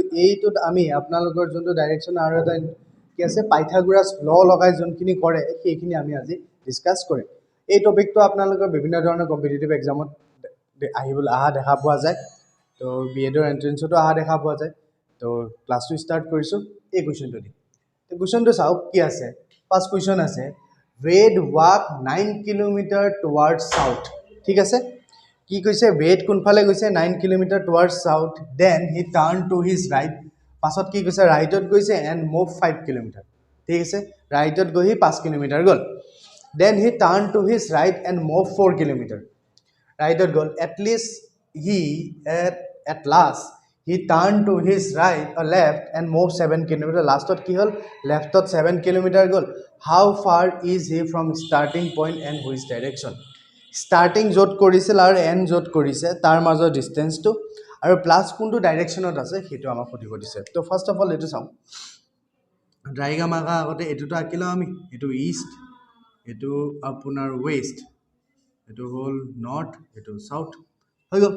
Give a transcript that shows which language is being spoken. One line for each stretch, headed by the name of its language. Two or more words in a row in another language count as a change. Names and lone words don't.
Assamese: এইটোত আমি আপোনালোকৰ যোনটো ডাইৰেকশন আৰু এটা কি আছে পাইথাগোৰাছ ল লগাই যোনখিনি কৰে সেইখিনি আমি আজি ডিসকাস কৰিম। এই টপিকটো আপোনালোকৰ বিভিন্ন ধৰণৰ
English: competitive examত
Assamese: আহা দেখা পোৱা যায়। তো বিএডৰ এন্ট্ৰেন্সতো আহা দেখা পোৱা যায়। তো ক্লাসটো স্টার্ট কৰিছো এই কোৱেশ্চনটো দি। তো কোৱেশ্চনটো চাওক কি আছে। ফাৰ্স্ট কোৱেশ্চন আছে
English: Wade walked 9 kilometer towards south.
Assamese: ঠিক আছে কি কৈছে Wade কোনফালে গৈছে
English: 9 kilometer towards south, then he turned to his right.
Assamese: পাছত কি কৈছে ৰাইটত গৈছে
English: and moved 5 kilometer.
Assamese: ঠিক আছে ৰাইটত গৈ 5 কিলোমিটাৰ গল,
English: then he turned to his right and moved 4 kilometer.
Assamese: ৰাইটত গল,
English: at last he turned to his right or left and moved 7 kilometer.
Assamese: Lastত কি হল leftত 7 kilometer গল.
English: How far is he from starting point and which direction?
Assamese: Starting যত কৰিছিল আৰু end যত কৰিছে তাৰ মাজৰ ডিসটেন্সটো আৰু প্লাস কোনটো ডাইৰেকশনত আছে সেইটো আমাক সুধিব দিছে। তো
English: first of all
Assamese: এটো চাও ডায়াগ্ৰাম আঁকা আগতে এটোটো আঁকিলো আমি, এটো ইষ্ট, এটো আপোনাৰ ওয়েস্ট, এটো হল নর্থ, এটো সাউথ হৈ গল।